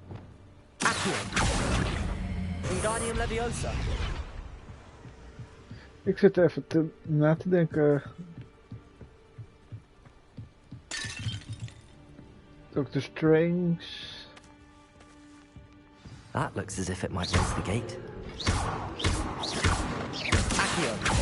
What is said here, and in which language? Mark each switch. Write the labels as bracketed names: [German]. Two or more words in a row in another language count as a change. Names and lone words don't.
[Latin] Accio. Wingardium Leviosa. [Dutch] Ik zit even na te denken. [English] Dr. Strange. That looks as if it might raise the gate. [Latin] Accio.